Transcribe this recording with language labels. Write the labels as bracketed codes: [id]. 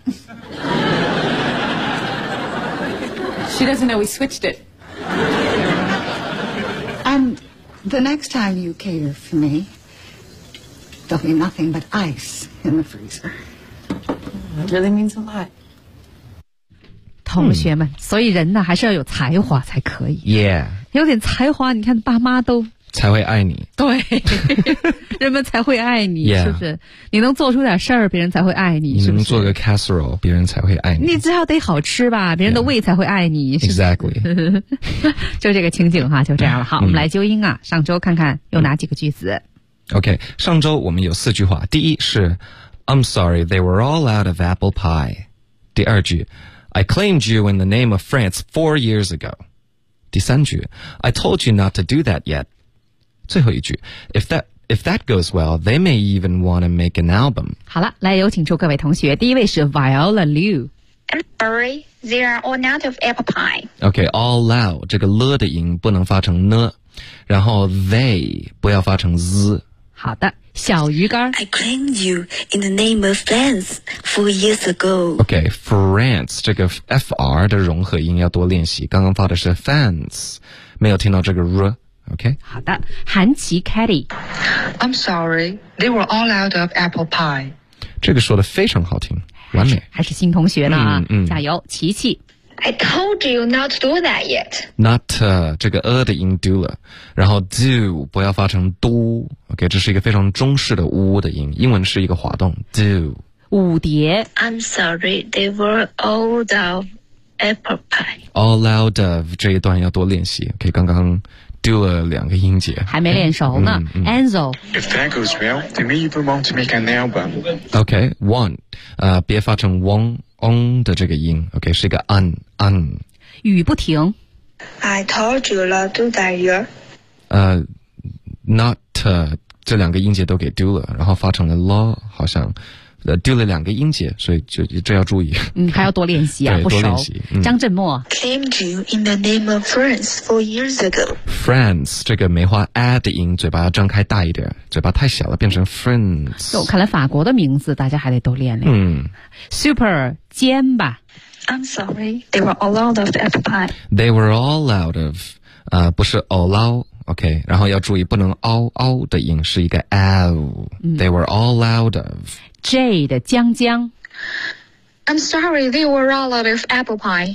[en] She doesn't know we switched it. And the next time you cater for me, there'll be nothing but ice in the freezer. It really means a lot. [zh] 同学们，所以人呢还是要有才华才可以。 [en] Yeah. [zh] 有点才华，你看爸妈都才会爱你。对，人们才会爱你。 Yeah. 是不是？你能做出点事儿，别人才会爱你。你能做个 casserole， 别人才会爱你。你至少得好吃吧，别人的胃才会爱你。 [en] Yeah. Exactly. [zh] 就这个情景哈，就这样了。好，我们来纠音啊，上周看看有哪几个句子。 OK， 上周我们有四句话。第一是 [en] I'm sorry, they were all out of apple pie。 [zh] 第二句 [en] I claimed you in the name of France 4 years ago。 [zh] 第三句 [en] I told you not to do that yet。 [zh] 最后一句 [en] If that goes well, they may even want to make an album。 [zh] 好了，来有请出各位同学。第一位是 Viola Liu。 [en] I'm sorry, they are all out of apple pie。 [zh] OK, all out, 这个了的音不能发成呢。然后 they 不要发成 z。好的，小鱼干 [en] I claimed you in the name of France 4 years ago。 [zh] OK, France 这个 FR 的融合音要多练习，刚刚发的是 fans， 没有听到这个 r。OK, 好的，韩琪 Caddy。 [en] I'm sorry, they were all out of apple pie。 [zh] 这个说的非常好听，完美。还是新同学呢，加油。琪琪。 [en] I told you not to do that yet. [zh] Not 这个的音 do 了，然后 do 不要发成 do。 OK， 这是一个非常中式的的音，英文是一个滑动 do。五蝶。 [en] I'm sorry, they were all out of apple pie. All out of [zh] 这一段要多练习。OK， 刚刚 do 了两个音节，还没练熟呢。Ansel。 [en] If that goes well, they may even want to make an album. [zh] OK， want 别发成 want。嗯的这个音 ，OK， 是一个嗯嗯。雨不停。 [en] I told you not to do that yet。 [zh] Not 这两个音节都给丢了，然后发成了 law， 好像丢了两个音节，所以就要注意。还要多练习啊，不熟。张振墨。 [en] Claimed you in the name of France 4 years ago。 [zh] France 这个梅花 a 的音，嘴巴要张开大一点，嘴巴太小了，变成 France。哟，看来法国的名字大家还得多练练。 Super。 煎吧。 [en] I'm sorry, they were all out of apple pie. They were all out of, [zh] 不是 all out, OK, 然后要注意不能 all out 的音是一个 out. [en] They were all out of. [zh] J 的江江。 [en] I'm sorry, they were all out of apple pie.